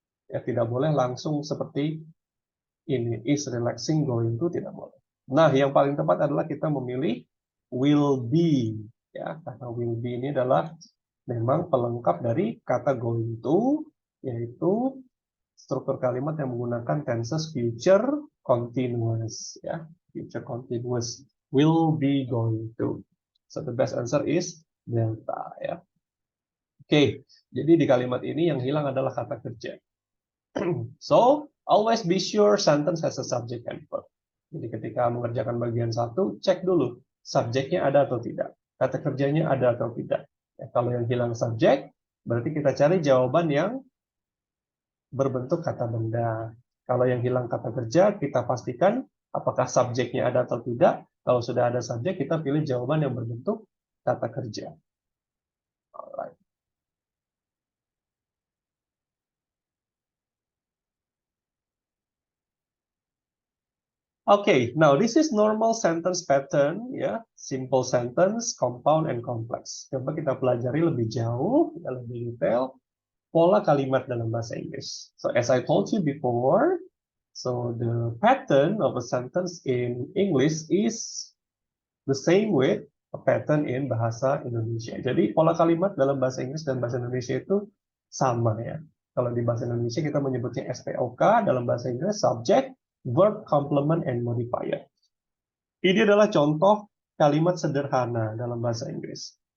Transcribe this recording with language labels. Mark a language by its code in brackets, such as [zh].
[id] Ya tidak boleh langsung seperti ini [en] is relaxing going to, [id] tidak boleh. Nah, yang paling tepat adalah kita memilih will be ya. Kata will be ini adalah memang pelengkap dari kata going to, yaitu struktur kalimat yang menggunakan tenses future continuous ya. [en] Future continuous will be going to. So the best answer is delta ya. [id] Oke, jadi di kalimat ini yang hilang adalah kata kerja. [en] So, always be sure sentence has a subject and verb. [id] Jadi ketika mengerjakan bagian satu, cek dulu subjeknya ada atau tidak, kata kerjanya ada atau tidak. Ya, kalau yang hilang subjek, berarti kita cari jawaban yang berbentuk kata benda. Kalau yang hilang kata kerja, kita pastikan apakah subjeknya ada atau tidak. Kalau sudah ada subjek, kita pilih jawaban yang berbentuk kata kerja. Alright. [en] Okay, now this is normal sentence pattern, ya, simple sentence, compound, and complex. [id] Coba kita pelajari lebih jauh, lebih detail, pola kalimat dalam bahasa Inggris. [en] So as I told you before, so the pattern of a sentence in English is the same with a pattern in bahasa Indonesia. [id] Jadi pola kalimat dalam bahasa Inggris dan bahasa Indonesia itu sama ya. Kalau di bahasa Indonesia kita menyebutnya SPOK, dalam bahasa Inggris [en] subject, verb, complement, and modifier. [id] Ini adalah contoh kalimat sederhana dalam bahasa Inggris.